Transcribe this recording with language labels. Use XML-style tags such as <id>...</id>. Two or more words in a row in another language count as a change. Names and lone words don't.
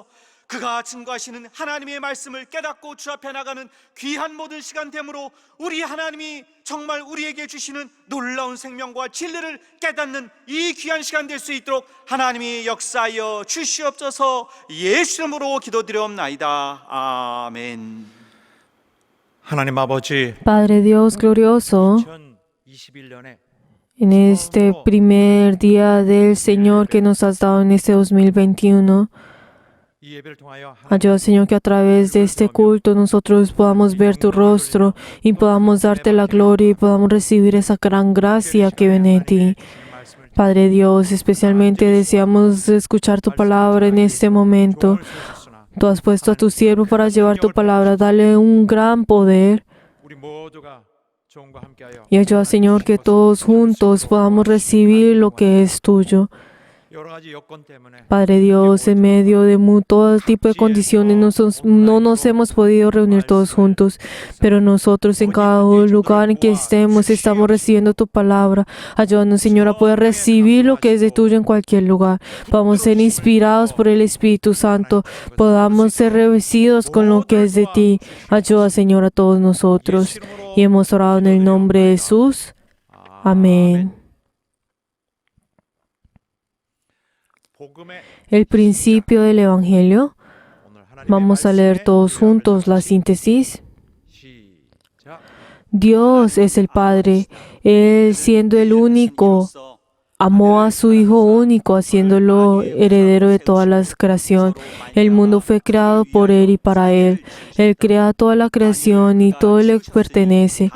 <ko>그가 증거하시는 하나님의 말씀을 깨닫고 주 앞에 나가는 귀한 모든 시간 되므로 우리 하나님이 정말 우리에게 주시는 놀라운 생명과 진리를 깨닫는 이 귀한 시간 될 수 있도록 하나님이 역사하여 주시옵소서. 예수 이름으로 기도드리옵나이다. 아멘. 하나님 아버지,</ko> <es>Padre Dios glorioso,</es> <ko>2021년에</ko> <es>en este primer día del Señor que nos has dado en este 2021,</es> <ko>이 예배를 통하여</ko> <es>ayuda, Señor, que a través de este culto nosotros podamos ver tu rostro y podamos darte la gloria y podamos recibir esa gran gracia que viene de ti. Padre Dios, especialmente deseamos escuchar tu palabra en este momento. Tú has puesto a tu siervo para llevar tu palabra. Dale un gran poder</es> <ko>우리 모두가 종과 함께하여</ko> <es>y ayuda, Señor, que todos juntos podamos recibir lo que es tuyo.</es> <ko>여러 가지 여건 때문에</ko> <es>Padre Dios, en medio de todo tipo de condiciones no nos hemos podido reunir todos juntos, pero nosotros en cada lugar en que estemos estamos recibiendo tu palabra. Ayúdanos, Señor, a poder recibir lo que es de tuyo en cualquier lugar. Podamos ser inspirados por el Espíritu Santo, podamos ser revestidos con lo que es de ti. Ayuda, Señor, a todos nosotros. Y hemos orado en el nombre de Jesús. Amén.</es> <ko>복음의</ko> <es>El principio del Evangelio.</es> <ko>오늘 하나님의</ko> <es>Vamos a leer todos juntos la síntesis.</es> <ko>시작.</ko> <es>Dios es el Padre. Él, siendo el único, amó a su Hijo único, haciéndolo heredero de toda la creación. El mundo fue creado por Él y para Él. Él crea toda la creación y todo le pertenece.</es>